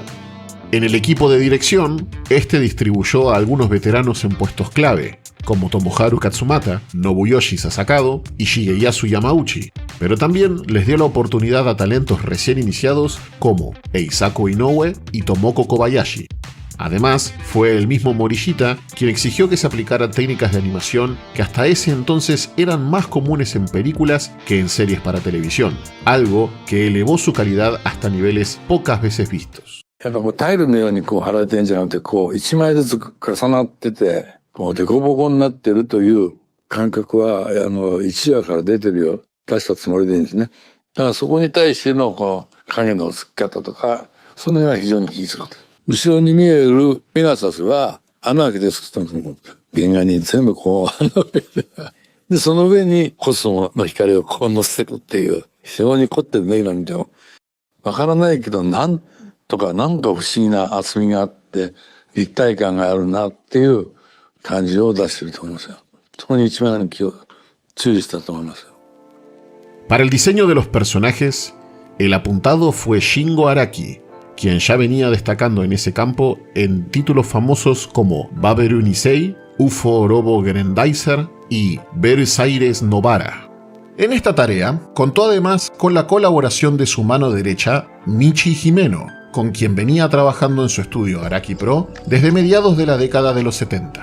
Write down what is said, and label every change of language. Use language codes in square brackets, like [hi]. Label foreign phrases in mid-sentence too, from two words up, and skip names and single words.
[es] En el equipo de dirección, este distribuyó a algunos veteranos en puestos clave, como Tomoharu Katsumata, Nobuyoshi Sasakado y Shigeyasu Yamauchi, pero también les dio la oportunidad a talentos recién iniciados como Eisaku Inoue y Tomoko Kobayashi. Además, fue el mismo Morishita quien exigió que se aplicaran técnicas de animación que hasta ese entonces eran más comunes en películas que en series para televisión, algo que elevó su calidad hasta niveles pocas veces vistos. [ja] やっぱタイルのように貼られてるんじゃなくて、一枚ずつ重なってて、デコボコになってるという感覚は、一話から出てるよ、出したつもりでいいんですね。だからそこに対しての影の付き方とか、その辺は非常に気にする。後ろに見えるペガサスは穴開けて作ったんです。原画に全部穴開けて。で、その上にコスモの光を乗せてるっていう、非常に凝ってるね、今見ても。わからないけど、なんか不思議な厚みがあって立体感があるなっていう感じを出してると思いますよ。そこに一番注意したと思いますよ。 [es] Para el diseño de los personajes, el apuntado fue Shingo Araki, quien ya venía destacando en ese campo en títulos famosos como Baberu Nisei, UFO Robo Grendizer y Bersaires Novara. En esta tarea, contó además con la colaboración de su mano derecha, Michi Himeno, con quien venía trabajando en su estudio Araki Pro desde mediados de la década de los 70.